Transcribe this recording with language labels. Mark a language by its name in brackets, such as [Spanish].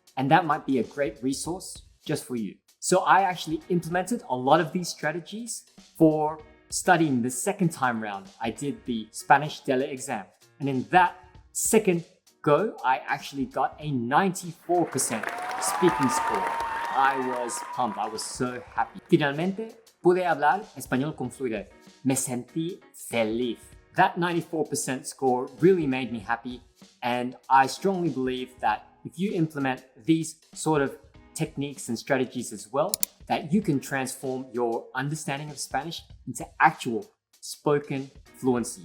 [English] And that might be a great resource just for you. So I actually implemented a lot of these strategies for studying the second time round. I did the Spanish Dele exam. And in that second go, I actually got a 94% speaking score. I was pumped. I was so happy. [Spanish] Finalmente, pude hablar español con fluidez. Me sentí feliz. [English] That 94% score really made me happy. And I strongly believe that if you implement these sort of techniques and strategies as well, that you can transform your understanding of Spanish into actual spoken fluency.